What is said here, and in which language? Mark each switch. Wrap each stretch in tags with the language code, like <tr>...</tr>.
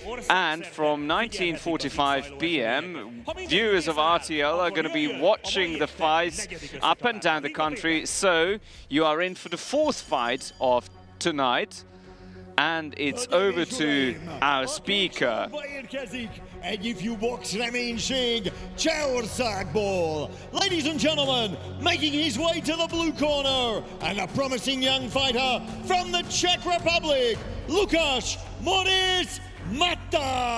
<en>And from 19:45 p.m. viewers of RTL are going to be watching the fights up and down the country, so you are in for the 4th fight of tonight, and it's over to our speaker.</en> <hu>Egy ifjú box reménység Csehországból.</hu> <en>Ladies and gentlemen, making his way to the blue corner, and a promising young fighter from the Czech Republic, Lukas Matta.</en>